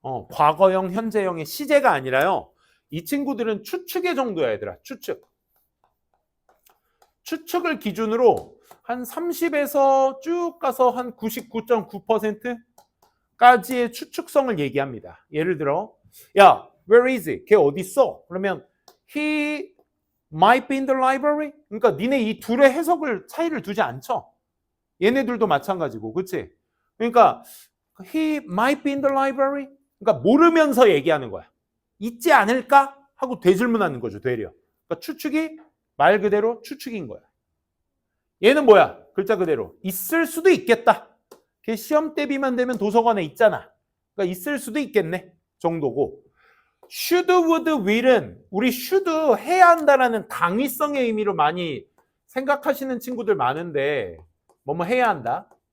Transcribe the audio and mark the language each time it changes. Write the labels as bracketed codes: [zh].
[ko] 과거형, 현재형의 시제가 아니라요. 이 친구들은 추측의 정도야 얘들아. 추측을 기준으로 한 30에서 쭉 가서 한 99.9%까지의 추측성을 얘기합니다. 예를 들어 야, [en] where is he? [ko] 걔 어디 있어? 그러면 [en] he might be in the library. [ko] 그러니까 니네 이 둘의 해석을 차이를 두지 않죠. 얘네들도 마찬가지고, 그렇지? 그러니까 [en] he might be in the library. [ko] 그러니까 모르면서 얘기하는 거야. 있지 않을까? 하고 되질문하는 거죠, 되려. 그러니까 추측이 말 그대로 추측인 거야. 얘는 뭐야? 글자 그대로 있을 수도 있겠다. 걔 시험 대비만 되면 도서관에 있잖아. 그러니까 있을 수도 있겠네 정도고. should, would, will은 우리 should 해야 한다라는 당위성의 의미로 많이 생각하시는 친구들 많은데 뭐뭐 해야 한다?